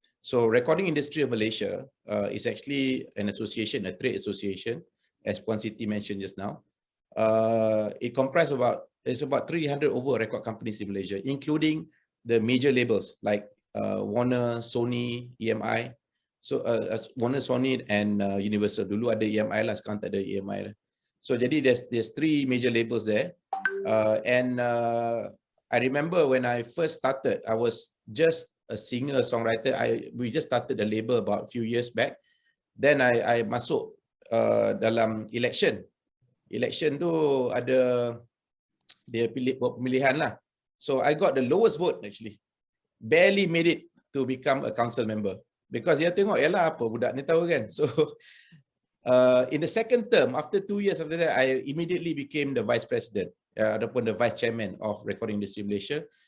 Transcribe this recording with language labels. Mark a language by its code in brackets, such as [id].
[en] So Recording Industry of Malaysia is actually an association, a trade association, as Puan Siti mentioned just now. It comprises about 300 over record companies in Malaysia, including the major labels like Warner, Sony, EMI. So Warner, Sony, and Universal. [ms] Dulu ada EMI lah, sekarang tak ada EMI lah. [en] So jadi there's 3 major labels there, and I remember when I first started, I was just a singer-songwriter. We just started the label about a few years back. Then I [ms] masuk dalam [en] election. [ms] Election tu ada dia pemilihan lah. [en] So I got the lowest vote actually. Barely made it to become a council member. Because [ms] dia tengok, yalah apa budak ni tahu kan. [en] So in the second term, after 2 years after that, I immediately became the vice president, ataupun the vice chairman of Recording Industry Malaysia.